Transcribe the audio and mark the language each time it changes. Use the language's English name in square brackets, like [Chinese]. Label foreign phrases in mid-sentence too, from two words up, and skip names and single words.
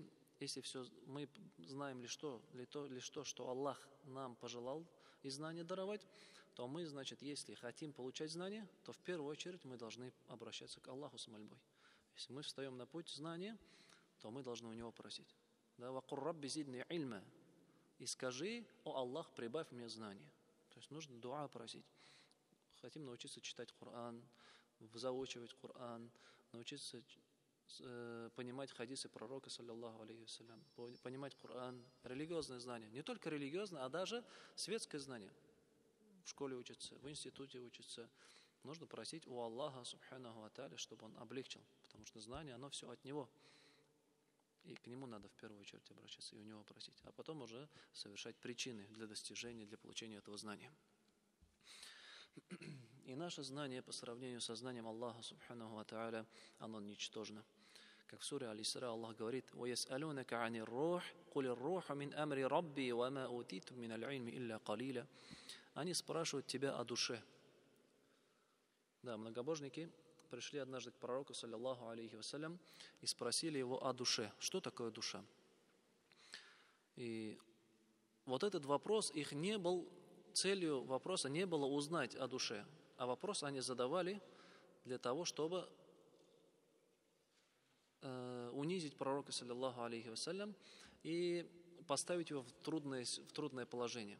[Russian] Если мы знаем лишь то, что Аллах нам пожелал и знания даровать, то мы, значит, если хотим получать знания, то в первую очередь мы должны обращаться к Аллаху с мольбой. Если мы встаем на путь знания, то мы должны у Него просить. [Arabic] Да, «وقل رب زدني علما». [Russian] И скажи: «О Аллах, прибавь мне знания». То То есть нужно дуа просить. Хотим научиться читать Коран, заучивать Коран, научиться понимать хадисы пророка, [Arabic] صلى الله عليه وسلم, [Russian] понимать Коран, религиозные знания. Не только религиозные, а даже светское знание. В школе учатся, в институте учатся. Нужно просить у Аллаха, [Arabic] سبحانه وتعالى, [Russian] чтобы Он облегчил. Потому что знание, оно все от Него. И к Нему надо в первую очередь обращаться и у Него просить. А потом уже совершать причины для достижения, для получения этого знания. И наше знание по сравнению со знанием Аллаха, [Arabic] سبحانه وتعالى, [Russian] оно ничтожно. Как в суре Аль-Исра Аллах говорит: [Arabic] وَيَسْأَلُونَكَ عَنِ الرُّوحِ قُلِ الرُّوحُ مِنْ أَمْرِ رَبِّي وَمَا أُوتِيتُم مِنَ الْعِلْمِ إِلَّا قَلِيلًا. [Russian] Они спрашивают тебя о душе. Да, многобожники пришли однажды к пророку, [Arabic] صلى الله عليه وسلم, [Russian] и спросили его о душе. Что такое душа? И вот этот вопрос, их не был, целью вопроса не было узнать о душе, а вопрос они задавали для того, чтобы унизить пророка, [Arabic] صلى الله عليه وسلم, [Russian] и поставить его в трудное положение.